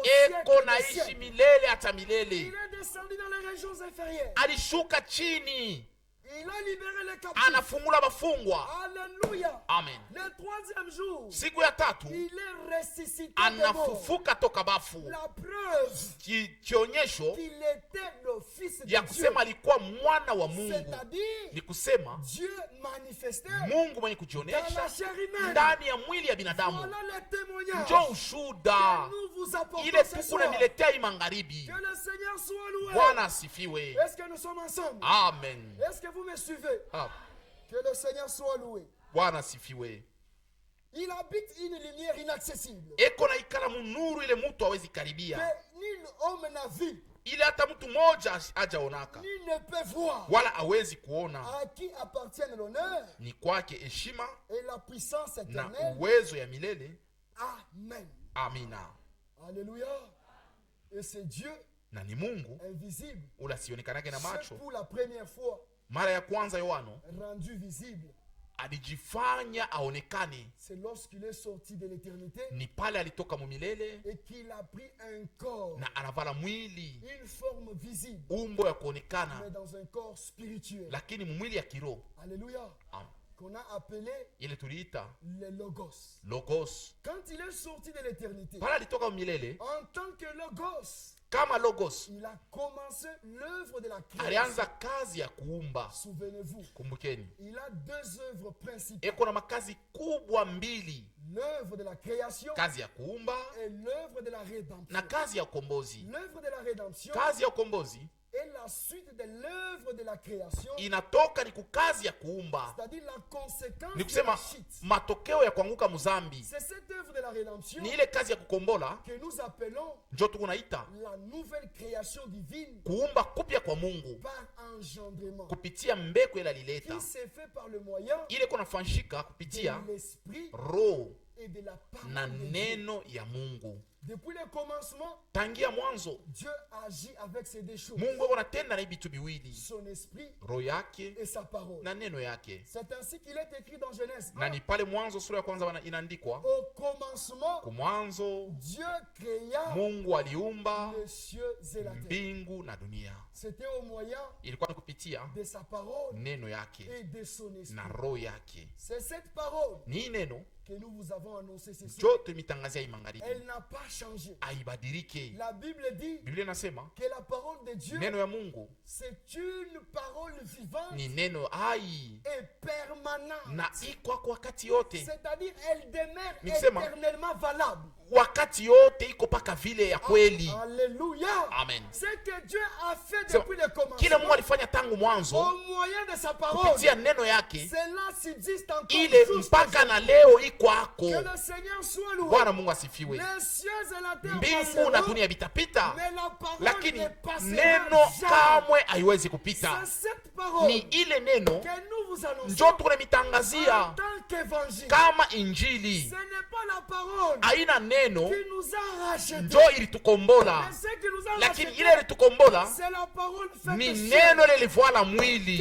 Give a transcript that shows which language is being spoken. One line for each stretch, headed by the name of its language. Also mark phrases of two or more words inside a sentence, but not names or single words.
Swahili: eko
French: siècle des
Swahili: naishi
French: siècles.
Swahili: milele hata
French: Il
Swahili: milele.
French: est descendu dans les régions inférieures.
Swahili: Alishuka chini,
French: Il a libéré les captifs.
Swahili: anafungula wafungwa.
French: Alléluia.
Swahili: Amen.
French: Le troisième jour,
Swahili: Siku ya tatu
French: il est ressuscité des morts.
Swahili: anafufuka toka bafu,
French: La preuve
Swahili: kionyesho
French: qu'il était le fils de
Swahili: ya
French: Dieu.
Swahili: kusema alikuwa mwana wa Mungu,
French: C'est-à-dire,
Swahili: ni kusema
French: Dieu manifesté
Swahili: Mungu mwenye
French: dans la
Swahili: kujionyesha
French: chair humaine.
Swahili: ndani ya mwili ya binadamu.
French: Voilà le témoignage
Swahili: Njo
French: que
Swahili: ushuda
French: nous vous apportons
Swahili: ile
French: ce
Swahili: tuku
French: soir.
Swahili: namiletea hii magharibi.
French: Que le Seigneur soit loué.
Swahili: Bwana asifiwe.
French: Est-ce que nous sommes ensemble?
Swahili: Amen.
French: Est-ce que vous me suivez? Ah, Que le Seigneur soit loué.
Swahili: Bwana asifiwe.
French: Il habite une lumière inaccessible
Swahili: Eko na ikala munuru ile mtu hawezi
French: que
Swahili: karibia,
French: nul homme n'a vu,
Swahili: ile hata mtu mmoja hajaonaka
French: nul ne peut voir,
Swahili: wala hawezi kuona.
French: à qui appartiennent l'honneur
Swahili: Ni kwake heshima
French: et la puissance
Swahili: na
French: éternelle.
Swahili: uwezo ya milele.
French: Amen.
Swahili: Amina.
French: Alléluia. Et c'est Dieu
Swahili: Na ni Mungu
French: invisible,
Swahili: ule asionekanake na
French: c'est
Swahili: macho.
French: pour la première fois
Swahili: Mara ya kwanza Yohano
French: rendu visible.
Swahili: alijifanya aonekane,
French: C'est lorsqu'il est sorti de l'éternité
Swahili: ni pale alitoka mumilele
French: et qu'il a pris un corps,
Swahili: na anavala mwili,
French: une forme visible,
Swahili: umbo ya
French: mais
Swahili: kuonekana,
French: dans un corps spirituel.
Swahili: lakini mwili ya kiroho.
French: Alléluia. Qu'on a appelé
Swahili: Ile tuliita
French: le Logos.
Swahili: logos.
French: Quand il est sorti de l'éternité,
Swahili: Pale alitoka mumilele
French: en tant que Logos,
Swahili: kama logos,
French: il a commencé l'œuvre de la création.
Swahili: alianza kazi ya kuumba.
French: Souvenez-vous,
Swahili: Kumbukeni,
French: il a deux œuvres principales.
Swahili: eko na makazi kubwa mbili,
French: L'œuvre de la création
Swahili: kazi ya kuumba
French: et l'œuvre de la rédemption.
Swahili: na kazi ya ukombozi.
French: L'œuvre de la rédemption
Swahili: Kazi ya ukombozi
French: est la suite de l'œuvre de la création,
Swahili: inatoka ni kukazi ya kuumba,
French: c'est-à-dire la conséquence
Swahili: ni
French: de la
Swahili: kusema
French: chute.
Swahili: matokeo ya kuanguka muzambi.
French: C'est cette œuvre de la rédemption
Swahili: Ni ile kazi ya kukombola
French: que nous appelons
Swahili: njo tukunaita
French: la nouvelle création divine
Swahili: kuumba kupya kwa Mungu
French: par engendrement,
Swahili: kupitia mbeko ile alileta,
French: qui s'est fait par le moyen
Swahili: ile kunafanyika kupitia
French: de l'esprit
Swahili: roho
French: et de la parole
Swahili: na
French: de Dieu.
Swahili: neno ya Mungu.
French: Depuis le commencement,
Swahili: Tangia mwanzo
French: Dieu agit avec ces deux choses,
Swahili: Mungu eko natenda na vitu viwili,
French: son esprit
Swahili: roho yake
French: et sa parole.
Swahili: na neno yake.
French: C'est ainsi qu'il est écrit dans Genèse
Swahili: Na
French: 1.
Swahili: ni pale mwanzo sura ya kwanza inaandikwa,
French: Au commencement,
Swahili: kumwanzo
French: Dieu créa
Swahili: Mungu aliumba
French: les cieux et la terre.
Swahili: mbingu na dunia.
French: C'était au moyen
Swahili: Ilikuwa ni kupitia
French: de sa parole
Swahili: neno yake
French: et de son esprit.
Swahili: na roho yake.
French: C'est cette parole
Swahili: Ni hii neno
French: que nous vous avons annoncée ce soir.
Swahili: njo tumitangazia hii magharibi,
French: Elle n'a pas changé.
Swahili: aibadirike.
French: La Bible dit
Swahili: Biblia inasema
French: que la parole de Dieu,
Swahili: neno ya Mungu
French: c'est une parole vivante
Swahili: ni neno hai
French: et permanente.
Swahili: na iko kwa wakati yote,
French: C'est-à-dire, elle demeure
Swahili: Nikisema,
French: éternellement valable.
Swahili: wakati yote iko paka vile ya kweli.
French: Alléluia.
Swahili: Amen.
French: Ce que Dieu a fait
Swahili: Sema,
French: depuis le
Swahili: kile Mungu
French: commencement,
Swahili: alifanya tangu mwanzo
French: au moyen de sa parole,
Swahili: kupitia neno yake,
French: cela subsiste encore
Swahili: ile
French: jusqu'à
Swahili: mpaka na leo iko ako.
French: que le Seigneur soit loué.
Swahili: Bwana Mungu asifiwe.
French: Les cieux et la terre
Swahili: Mbingu na
French: passeront,
Swahili: dunia vitapita,
French: mais la parole
Swahili: lakini
French: ne passera
Swahili: neno
French: jamais.
Swahili: kamwe haiwezi kupita.
French: C'est cette parole
Swahili: Ni ile neno
French: que nous vous annonçons
Swahili: njo
French: en
Swahili: tunamitangazia
French: tant qu'évangile.
Swahili: kama injili.
French: Ce n'est pas la parole
Swahili: Haina neno
French: qui nous a rachetés.
Swahili: njo ilitukombola,
French: Mais ce qui nous a
Swahili: lakini
French: rachetés,
Swahili: ile ilitukombola
French: c'est la parole faite
Swahili: ni
French: chair
Swahili: neno lilivuala mwili,